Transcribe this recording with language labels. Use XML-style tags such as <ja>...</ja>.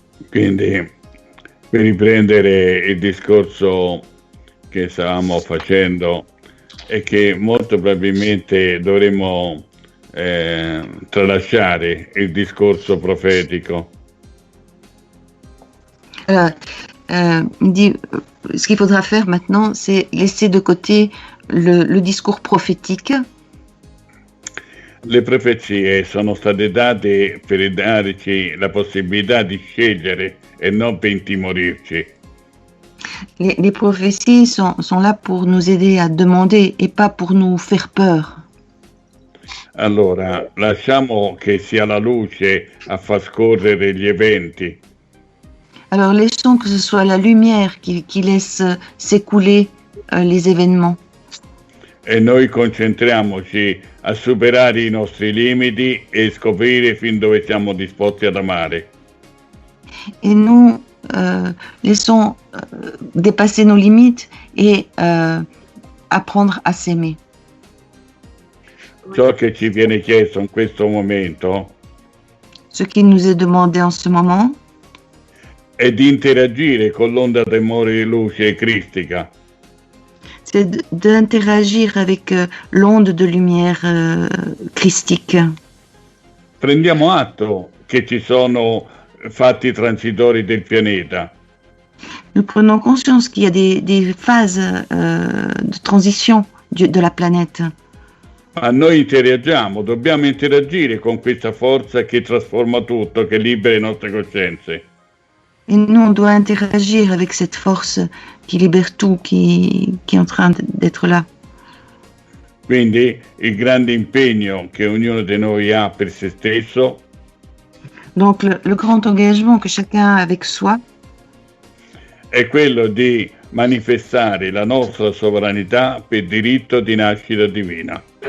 <it>Quindi, per riprendere il discorso che stavamo facendo, è che molto probabilmente dovremmo tralasciare il discorso profetico.</it> <fr>Il dit, ce qu'il faudra faire maintenant, c'est laisser de côté le discours prophétique.</fr> <it>Le profezie sono state date per darci la possibilità di scegliere e non per intimorirci.</it> <fr>Les prophéties sont là pour nous aider à demander et pas pour nous faire peur.</fr> <it>Allora, lasciamo che sia la luce a far scorrere gli eventi.</it> <fr>Alors laissons que ce soit la lumière qui laisse s'écouler les événements.</fr> <it>E noi concentriamoci a superare i nostri limiti e scoprire fin dove siamo disposti ad amare.</it> <fr>Et nous laissons dépasser nos limites et apprendre à s'aimer.</fr> <it>Ciò che ci viene chiesto in questo momento</it> <fr>Ce qui nous est demandé en ce moment,</fr> <it>è di interagire con l'onda d'amore e luce cristica.</it> <fr>c'est d'interagir avec l'onde de lumière christique.</fr> <it>Prendiamo atto che ci sono fatti transitori del pianeta.</it> <fr>Nous prenons conscience qu'il y a des phases de transition de la planète.</fr> <it>Ma noi interagiamo, dobbiamo interagire con questa forza che trasforma tutto, che libera le nostre coscienze.</it> <fr>Et nous, on doit interagir avec cette force qui libère tout, qui est en train d'être là.</fr> <it>Quindi il grande impegno che ognuno di noi ha per se stesso</it> <fr>Donc le grand engagement que chacun a avec soi,</fr> <it>è quello di manifestare la nostra sovranità per diritto di nascita divina.</it>